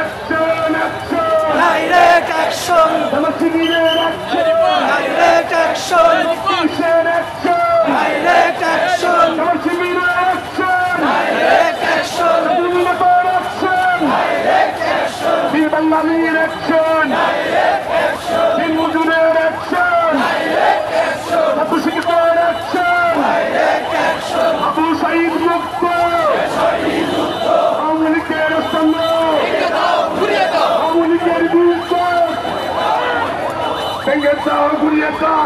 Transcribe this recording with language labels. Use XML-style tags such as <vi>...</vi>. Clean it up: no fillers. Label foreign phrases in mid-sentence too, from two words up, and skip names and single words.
<en>Direct action! Direct action! Direct action! Direct action!</en> <bn>বাঙালির অ্যাকশন, দিন মজুরের অ্যাকশন, আবু শিকদার অ্যাকশন, আবু সাঈদ মুক্ত, আওয়ামী লীগের স্তম্ভ, আওয়ামী লীগের বীজ ভেঙে দাও ঘুরিয়ে দাও,</bn>